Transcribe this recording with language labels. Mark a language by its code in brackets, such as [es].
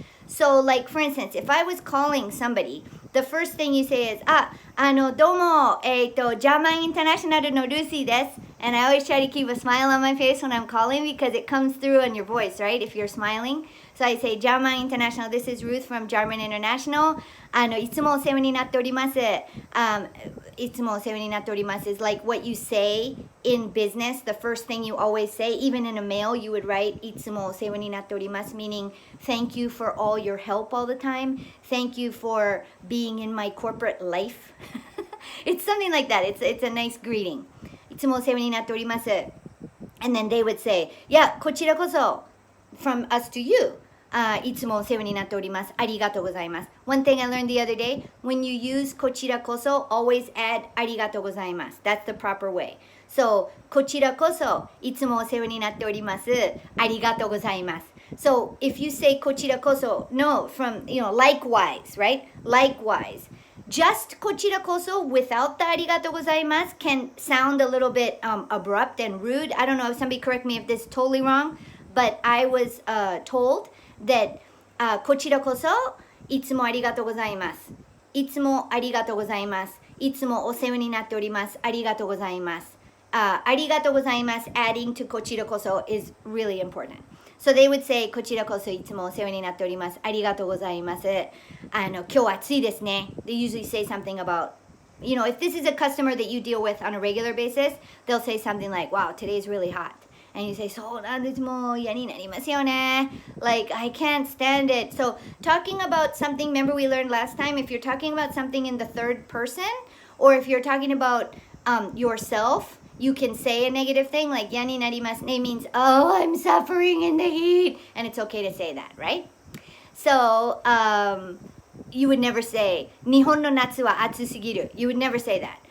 [en] So like, for instance, if I was calling somebody, the first thing you say is, domo, Jarman International no Lucy desu. And I always try to keep a smile on my face when I'm calling because it comes through in your voice, right? If you're smiling. So I say, Jarman International, this is Ruth from Jarman International. [ja] いつもお世話になっております。 [en] いつもお世話になっております is like what you say in business, the first thing you always say. Even in a mail, you would write いつもお世話になっております meaning thank you for all your help all the time. Thank you for being in my corporate life. It's something like that. It's a nice greeting. [ja] いつもお世話になっております. [en] And then they would say, yeah, こちらこそ from us to you. [ja] いつもお世話になっております。ありがとうございます。 [en] One thing I learned the other day, when you use こちらこそ, always add ありがとうございます。 That's the proper way. [ja] So, こちらこそ、いつもお世話になっております。ありがとうございます。 [en] So, if you say こちらこそ, no, from, likewise, right? Likewise. Just こちらこそ without the ありがとうございます can sound a little bit abrupt and rude. I don't know if somebody correct me if this is totally wrong, but I was told that こちらこそいつもありがとうございます。 [ja] いつもありがとうございます。いつもお世話になっております。ありがとうございます。 [en] ありがとうございます adding to こちらこそ is really important. [ja] So they would say こちらこそいつもお世話になっております。ありがとうございます。今日暑いですね。 [en] They usually say something about, if this is a customer that you deal with on a regular basis, they'll say something like, wow, today's really hot. [ja] And you say, そうなんです、もう嫌になりますよね. [en] Like, I can't stand it. So, talking about something, remember we learned last time, if you're talking about something in the third person, or if you're talking about yourself, you can say a negative thing, like, 嫌になりますね means, oh, I'm suffering in the heat. And it's okay to say that, right? So, you would never say, 日本の夏は暑すぎる. You would never say that.